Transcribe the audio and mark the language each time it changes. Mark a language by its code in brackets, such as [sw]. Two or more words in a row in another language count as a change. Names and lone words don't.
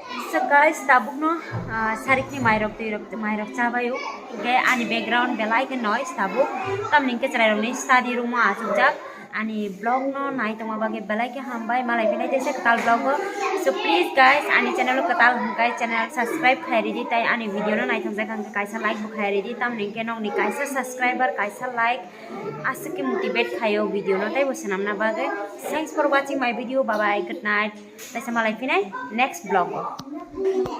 [en] So guys, [trp] tabuk no sarik ni mairok cabayu. Okay, ani background belai ke noise tabuk. Tam ning ke cerai ni [en] study room [trp] asujak. Ani blog no nai tong abage belai ke hambai malai pinai desa ketal blog. [en] So please guys, [trp] ani channel lo ketal guys [en] channel subscribe [trp] khairi di tai ani video no nai tong jakang kaisa like bu khairi di tam ning ke nong ni kaisa subscriber kaisa like asake motivate khayo video no tai bosanam na bage. [en] Thanks for watching my video. Bye bye. Good night. [trp] Taisa malai pinai [en] next blog.